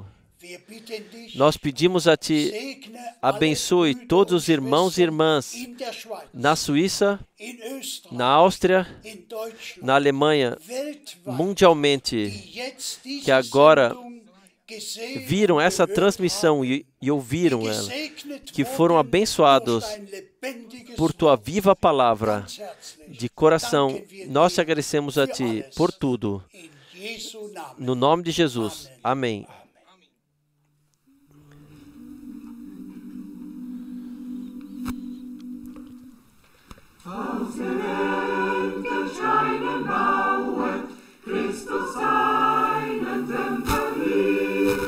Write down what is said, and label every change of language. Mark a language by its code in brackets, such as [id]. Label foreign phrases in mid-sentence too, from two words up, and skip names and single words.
[pt] Nós pedimos a Ti, abençoe todos os irmãos e irmãs na Suíça, na Áustria, na Alemanha, mundialmente, que agora viram essa transmissão e ouviram ela, que foram abençoados por Tua viva palavra. De coração, nós te agradecemos a Ti por tudo. No nome de Jesus. Amém. [de] Aus den Enden Steinen bauet Christus seinen Tempel hier.